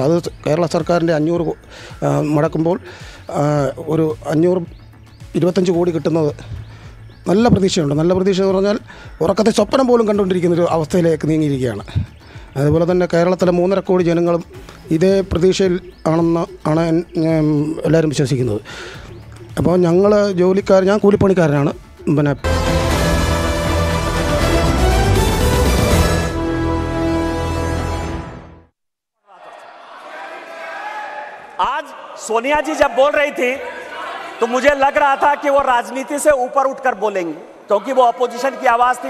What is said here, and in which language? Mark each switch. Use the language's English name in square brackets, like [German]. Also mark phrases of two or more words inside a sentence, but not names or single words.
[Malayalam] അത് കേരള സർക്കാരിൻ്റെ 500 മുടക്കുമ്പോൾ ഒരു 25 കോടി കിട്ടുന്നത് നല്ല പ്രതീക്ഷയുണ്ട്. നല്ല പ്രതീക്ഷ എന്ന് പറഞ്ഞാൽ ഉറക്കത്തെ സ്വപ്നം പോലും കണ്ടുകൊണ്ടിരിക്കുന്നൊരു അവസ്ഥയിലേക്ക് നീങ്ങിയിരിക്കുകയാണ്. അതുപോലെ തന്നെ കേരളത്തിലെ 3.5 കോടി ജനങ്ങളും ഇതേ പ്രതീക്ഷയിൽ ആണ് എല്ലാവരും വിശ്വസിക്കുന്നത്. അപ്പോൾ ഞങ്ങൾ ഞാൻ കൂലിപ്പണിക്കാരനാണ്. പിന്നെ [Hindi] आज सोनिया जी जब बोल रही थी तो मुझे लग रहा था कि वो राजनीति से ऊपर उठकर बोलेंगी, क्योंकि वो अपोजिशन की आवाज थी.